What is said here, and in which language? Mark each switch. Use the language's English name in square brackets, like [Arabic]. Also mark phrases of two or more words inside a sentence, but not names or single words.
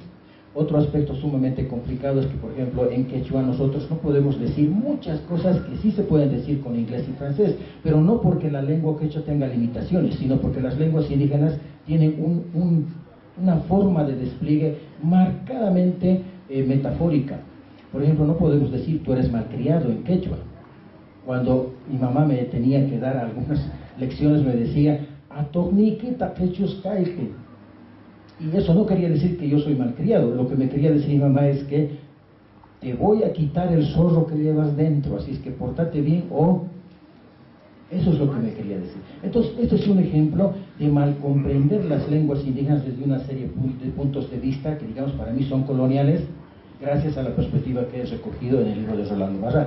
[Spanish] Otro aspecto sumamente complicado es que, por ejemplo, en quechua nosotros no podemos decir muchas cosas que sí se pueden decir con inglés y francés, pero no porque la lengua quechua tenga limitaciones, sino porque las lenguas indígenas tienen una forma de despliegue marcadamente metafórica. Por ejemplo, no podemos decir tú eres malcriado en quechua. Cuando mi mamá me tenía que dar algunas lecciones me decía [Quechua] "Atorniquita quechus caique". [Spanish] Y eso no quería decir que yo soy malcriado, lo que me quería decir mi mamá es que te voy a quitar el zorro que llevas dentro, así es que pórtate bien, o eso es lo que me quería decir. Entonces, este es un ejemplo de mal comprender las lenguas indígenas desde una serie de puntos de vista que, digamos, para mí son coloniales, gracias a la perspectiva que he recogido en el libro de Rolando Barral.